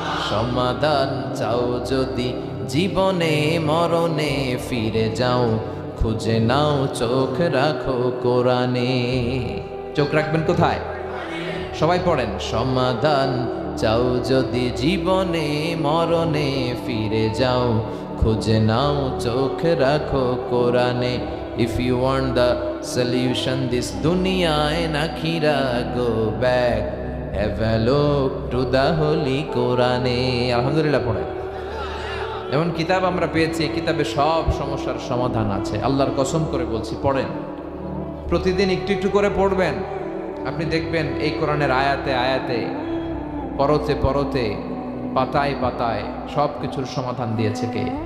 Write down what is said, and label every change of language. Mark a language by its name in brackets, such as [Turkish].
[Bangla] সমাধান চাও যদি জীবনে মরণে, ফিরে যাও খুঁজে নাও, চোখ রাখো কোরআনে। চোখ রাখবেন কোথায়? সবাই পড়েন। সমাধান চাও যদি জীবনে মরণে, ফিরে যাও খুঁজে নাও, চোখ রাখো কোরআনে। [English] If you want the solution this dunya and akhira, go back, have a look to the holy Quran. [Bangla] আলহামদুলিল্লাহ পড়ে। এমন কিতাব আমরা পেয়েছি, কিতাবে সব সমস্যার সমাধান আছে। আল্লাহর কসম করে বলছি, পড়েন, প্রতিদিন একটু একটু করে পড়বেন, আপনি দেখবেন এই কোরআনের আয়াতে আয়াতে, পরতে পরতে, পাতায় পাতায় সব কিছুর সমাধান দিয়েছে কে?